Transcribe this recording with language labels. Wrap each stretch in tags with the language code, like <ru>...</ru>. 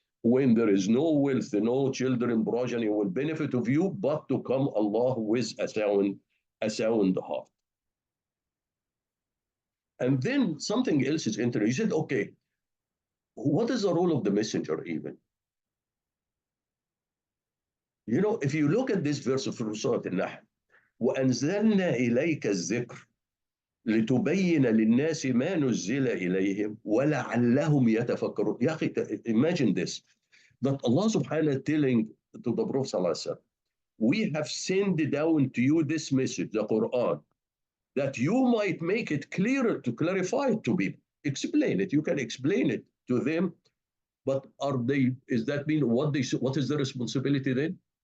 <en>When there is no wealth, no children, progeny will benefit of you, but to come Allah with a sound heart. And then something else is interesting. He said, okay, what is the role of the messenger even?</en> <ar>If you look at this verse of Surah Al-Nahl, وَأَنزَلْنَا إِلَيْكَ الذِّكْرَ لِتُبَيِّنَ لِلنَّاسِ مَا نُزِّلَ إِلَيْهِمْ وَلَعَلَّهُمْ يَتَفَكَّرُونَ.</ar> <en>Ya akhi, imagine this, that Allah subhanahu wa ta'ala telling to the Prophet sallallahu alaihi wasallam, we have sent down to you this message, the Quran, that you might make it clearer, to clarify it to people. Explain it. You can explain it to them, but is that mean what is the responsibility then?</en>